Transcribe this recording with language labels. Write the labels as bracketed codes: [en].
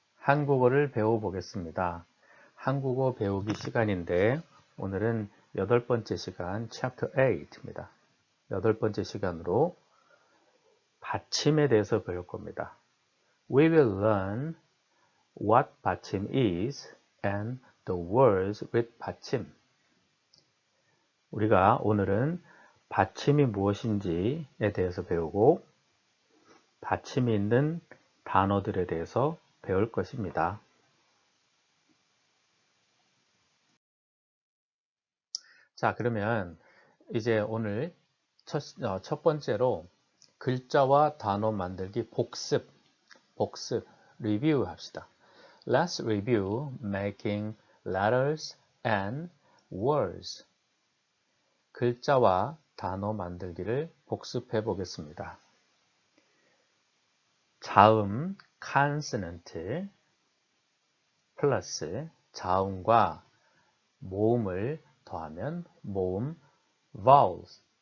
[ko] 한국어를 배워보겠습니다. 한국어 배우기 시간인데, 오늘은 8번째 시간, Chapter 8입니다. 8번째 시간으로 받침에 대해서 배울 겁니다. [en] We will learn what 받침 is and the words with 받침. [ko] 우리가 오늘은 받침이 무엇인지에 대해서 배우고 받침이 있는 단어들에 대해서 배울 것입니다. 자, 그러면 이제 오늘 첫 번째로 글자와 단어 만들기 복습, 리뷰 합시다. [en] Let's review making letters and words. [ko] 글자와 단어 만들기를 복습해 보겠습니다. 자음 consonant 플러스 자음과 모음을 더하면 모음 vowels.